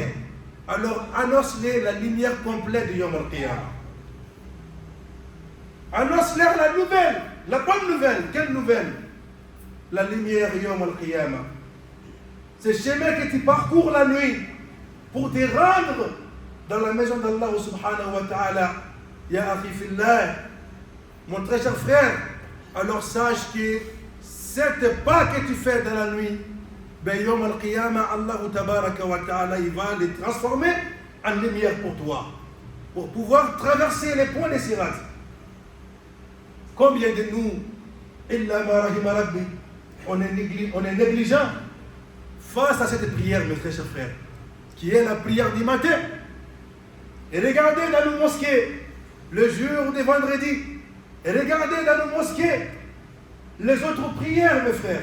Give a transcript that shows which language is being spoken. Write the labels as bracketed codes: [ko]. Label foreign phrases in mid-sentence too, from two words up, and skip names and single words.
[fr] Alors annonce-les la lumière complète de [ar] يوم القيامة. [fr] Annonce-leur la nouvelle, la bonne nouvelle. Quelle nouvelle? La lumière [ar] يوم القيامة. [fr] Ce chemin que tu parcours la nuit pour te rendre dans la maison d'Allah [ar] سبحانه وتعالى. يا أخي في الله, [fr] mon très cher frère, alors sache que cette pas que tu fais dans la nuit, ben [ar] يوم القيامة, الله تبارك وتعالى, [fr] il va les transformer en lumière pour toi, pour pouvoir traverser les ponts des Sirat. Combien de nous, [ar] إلا ما رحم ربي, [fr] on est négligent face à cette prière, mes très chers frères, qui est la prière du matin. Et regardez dans nos mosquées, le jour de vendredi, et regardez dans nos mosquées, les autres prières, mes frères.